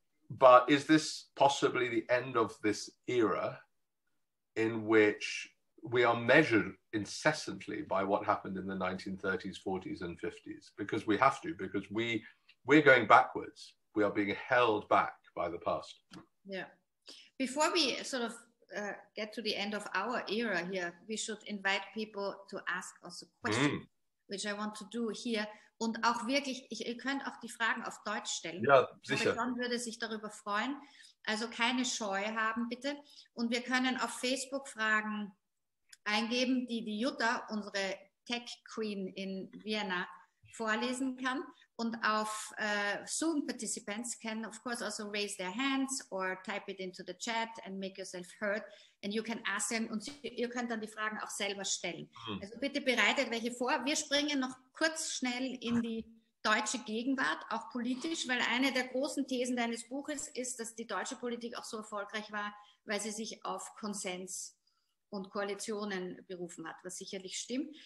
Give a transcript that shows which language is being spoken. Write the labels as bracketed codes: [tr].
[en] But is this possibly the end of this era in which we are measured incessantly by what happened in the 1930s, 40s, and 50s? Because we have to, because we're going backwards. We are being held back by the past. Yeah. Before we sort of get to the end of our era here, we should invite people to ask us a question, which I want to do here. [de] Und auch wirklich, ihr könnt auch die Fragen auf Deutsch stellen. Ja, sicher. John würde sich darüber freuen. Also keine Scheu haben, bitte. Und wir können auf Facebook Fragen eingeben, die Jutta, unsere Tech Queen in Vienna, vorlesen kann. Und auf [en] Zoom participants can of course also raise their hands or type it into the chat and make yourself heard. And you can ask them, [de] und ihr könnt dann die Fragen auch selber stellen. Also bitte bereitet welche vor. Wir springen noch kurz schnell in die deutsche Gegenwart, auch politisch, weil eine der großen Thesen deines Buches ist, dass die deutsche Politik auch so erfolgreich war, weil sie sich auf Konsens und Koalitionen berufen hat, was sicherlich stimmt.